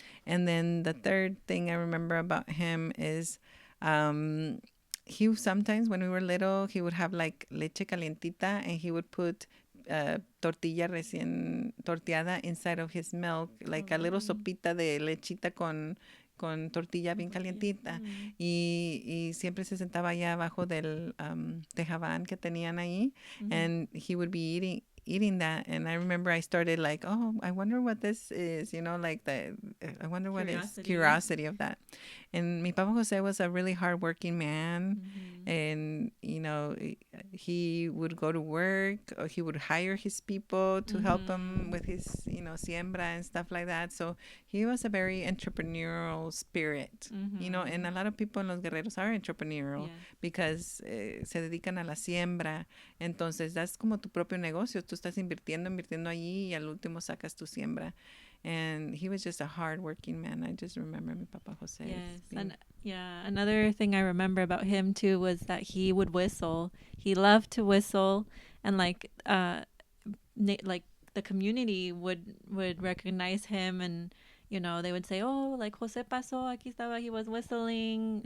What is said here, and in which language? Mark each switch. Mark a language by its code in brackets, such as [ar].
[en] And then the third thing I remember about him is he sometimes, when we were little, he would have like [es] leche calientita, [en] and he would put [es] tortilla recién torteada [en] inside of his milk, like a little [es] sopita de lechita con tortilla bien calientita. Y siempre se sentaba allá abajo del tejabán que tenían ahí, [en] and he would be eating that. And I remember I started like, oh, I wonder what this is, like I wonder what is curiosity of that. And mi Papa Jose was a really hardworking man, and he would go to work, or he would hire his people to help him with his siembra and stuff like that. So he was a very entrepreneurial spirit, and a lot of people in Los Guerreros are entrepreneurial because [es] se dedican a la siembra. Entonces das como tu propio negocio, tú estás invirtiendo allí, y al último sacas tu siembra. [en] And he was just a hard-working man. I just remember mi Papa Jose. Yes, and another thing I remember about him too was that he would whistle. He loved to whistle, and like the community would recognize him, and they would say, oh, like [es] Jose pasó, aquí estaba, [en] he was whistling.